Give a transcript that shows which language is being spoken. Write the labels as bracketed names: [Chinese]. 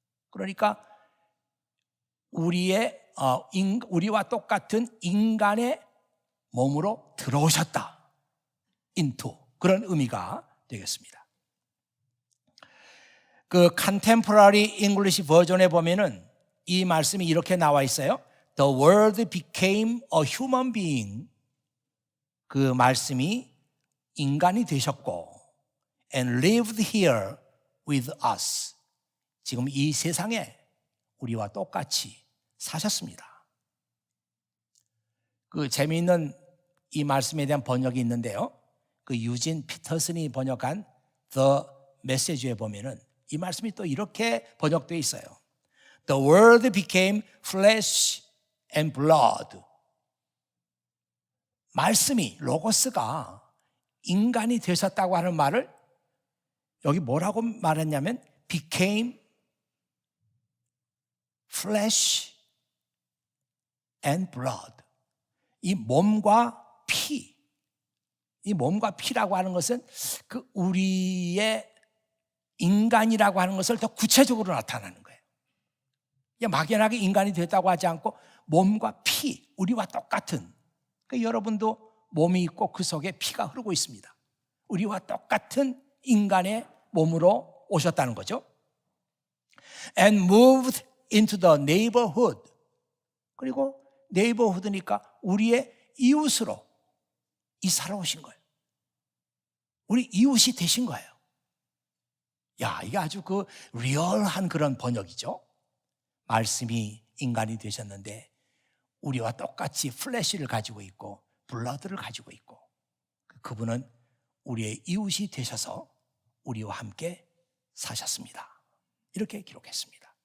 [Korean] 그러니까 우리와 똑같은 인간의 몸으로 들어오셨다, into, 그런 의미가 되겠습니다. 그 contemporary English 버전에 보면은 이 말씀이 이렇게 나와 있어요. [English] The word became a human being. [Korean] 그 말씀이 인간이 되셨고 [English] and lived here with us. [Korean] 지금 이 세상에 우리와 똑같이 사셨습니다. 그 재미있는 이 말씀에 대한 번역이 있는데요. 그 유진 피터슨이 번역한 The Message에 보면은 이 말씀이 또 이렇게 번역되어 있어요. [English] The word became flesh and blood. [Korean] 말씀이, 로고스가 인간이 되셨다고 하는 말을 여기 뭐라고 말했냐면 [English] became flesh and blood. [Korean] 이 몸과 피, 이 몸과 피라고 하는 것은 그 우리의 인간이라고 하는 것을 더 구체적으로 나타나는 거예요. 막연하게 인간이 됐다고 하지 않고 몸과 피, 우리와 똑같은, 그러니까 여러분도 몸이 있고 그 속에 피가 흐르고 있습니다. 우리와 똑같은 인간의 몸으로 오셨다는 거죠. [English] And moved into the neighborhood. [Korean] 그리고 neighborhood니까 우리의 이웃으로 이사를 오신 거예요. 우리 이웃이 되신 거예요. 야, 이게 아주 그 리얼한 그런 번역이죠. 말씀이 인간이 되셨는데 우리와 똑같이 플래시를 가지고 있고 블러드를 가지고 있고 그분은 우리의 이웃이 되셔서 우리와 함께 사셨습니다. 이렇게 기록했습니다.